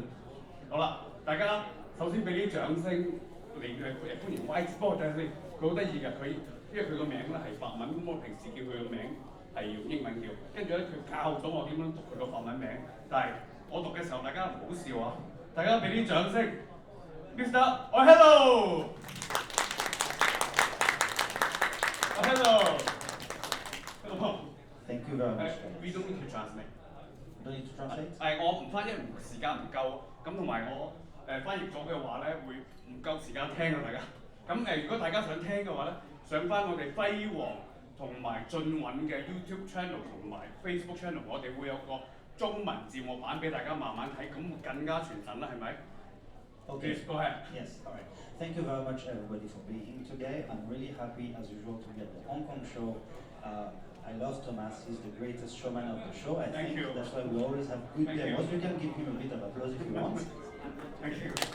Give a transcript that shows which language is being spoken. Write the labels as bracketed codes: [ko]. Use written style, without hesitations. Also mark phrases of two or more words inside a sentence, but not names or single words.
[yue] 好啦，大家首先俾啲掌聲嚟歡迎 YG， 不過等陣先，佢好得意㗎，因為佢個名咧係法文，咁我平時叫佢個名係用英文叫，跟住咧佢教咗我點樣讀佢個法文名，但係我讀嘅時候大家唔好笑啊，大家俾啲掌聲 ，Mr. [en] Hello， Thank you very much. We don't need to translate. Don't need to translate? [yue] 我唔翻，因為時間唔夠，咁同埋我翻譯咗嘅話咧，會唔夠時間聽啊大家。咁如果大家想聽嘅話咧，上翻我哋輝煌同埋進韻嘅 YouTube channel 同埋 Facebook channel， 我哋會有個中文字幕版俾大家慢慢睇，咁會更加傳神啦，係咪？ [en] Okay. Please go ahead. Yes, all right. Thank you very much, everybody, for being here today. I'm really happy, as usual, to be at the Hong Kong show. I love Thomas. He's the greatest showman of the show. I think that's why we always have good demos. You can give him a bit of applause if you want. Thank you.